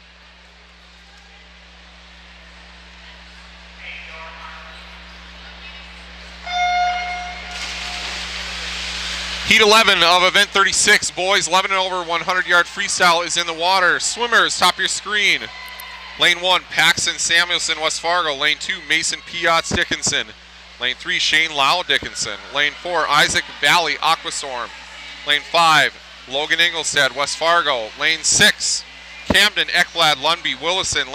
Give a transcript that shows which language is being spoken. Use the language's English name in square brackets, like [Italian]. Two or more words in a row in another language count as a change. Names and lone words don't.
[English] Heat 11 of event 36, boys 11 and over 100-yard freestyle is in the water. Swimmers, top of your screen. Lane 1, Paxton Samuelson, West Fargo. Lane 2, Mason Piotz Dickinson. Lane 3, Shane Lau Dickinson. Lane 4, Isaac Valley Aquastorm. Lane 5, Logan Ingolstadt, West Fargo. Lane 6, Camden Ekblad Lundby Willison.